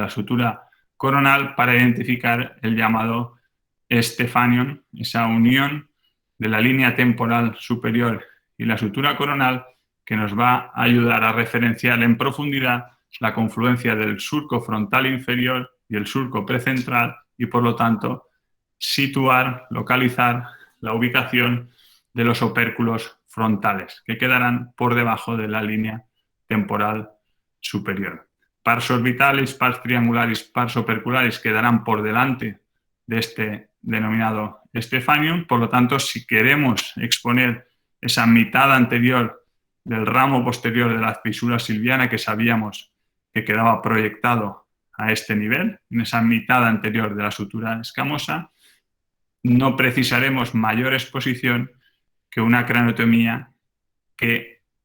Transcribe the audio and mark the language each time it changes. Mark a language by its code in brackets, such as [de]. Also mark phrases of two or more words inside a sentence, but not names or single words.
[es] la sutura coronal para identificar el llamado Stephanion, esa unión de la línea temporal superior y la sutura coronal que nos va a ayudar a referenciar en profundidad la confluencia del surco frontal inferior y el surco precentral, y por lo tanto situar, localizar la ubicación de los opérculos frontales que quedarán por debajo de la línea temporal superior. [la] Pars orbitalis, pars triangularis, pars opercularis [es] quedarán por delante de este denominado Stephanion. Por lo tanto, si queremos exponer esa mitad anterior del ramo posterior de la fisura silviana que sabíamos que quedaba proyectado a este nivel, en esa mitad anterior de la sutura escamosa, no precisaremos mayor exposición que una craneotomía que